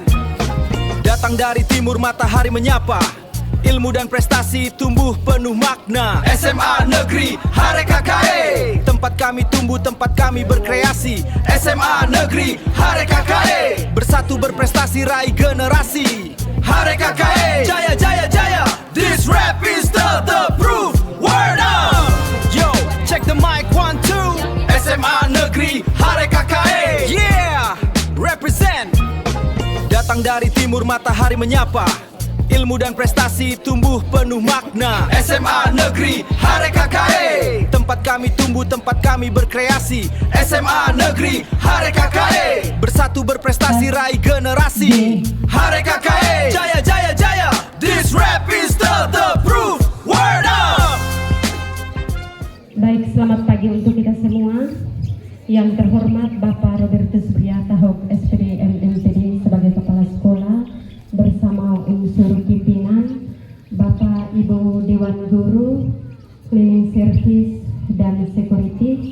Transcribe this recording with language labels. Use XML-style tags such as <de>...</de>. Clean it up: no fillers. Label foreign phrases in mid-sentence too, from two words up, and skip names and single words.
<id>Datang dari timur matahari menyapa, ilmu dan prestasi tumbuh penuh makna. SMA Negeri Hare KKE, tempat kami tumbuh, tempat kami berkreasi. SMA Negeri Hare KKE, bersatu berprestasi raih generasi. Hare KKE, jaya jaya jaya.</id> <en>This rap is the proof. Word up. Yo, check the mic, 1, 2.</en> <id>SMA Negeri Hare KKE.</id> <en>Yeah, represent.</en> <id>Datang dari timur matahari menyapa, ilmu dan prestasi tumbuh penuh makna. SMA Negeri Hare KKE, tempat kami tumbuh, tempat kami berkreasi. SMA Negeri Hare KKE, bersatu berprestasi raih generasi. Hare KKE, jaya jaya jaya.</id> <en>This rap is the proof. Word up.</en> <id>Baik, selamat pagi untuk kita semua. Yang terhormat Bapak Robertus Bria Tahok SPD MMPD sebagai Kepala Sekolah bersama unsur pimpinan, Bapak Ibu Dewan Guru,</id> <en>Cleaning Service</en> <id>dan Security.</id>